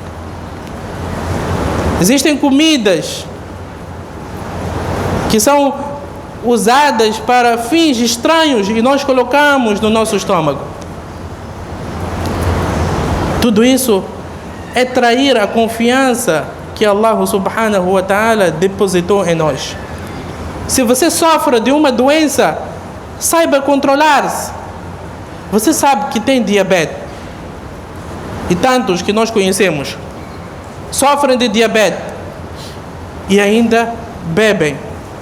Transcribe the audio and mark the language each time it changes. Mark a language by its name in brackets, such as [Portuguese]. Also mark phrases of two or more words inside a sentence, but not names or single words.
[Portuguese] Existem comidas que são usadas para fins estranhos e nós colocamos no nosso estômago. Tudo isso é trair a confiança que Allah [Arabic] سبحانه وتعالى [Portuguese] depositou em nós. Se você sofre de uma doença, saiba controlar-se. Você sabe que tem diabetes. E tantos que nós conhecemos sofrem de diabetes e ainda bebem.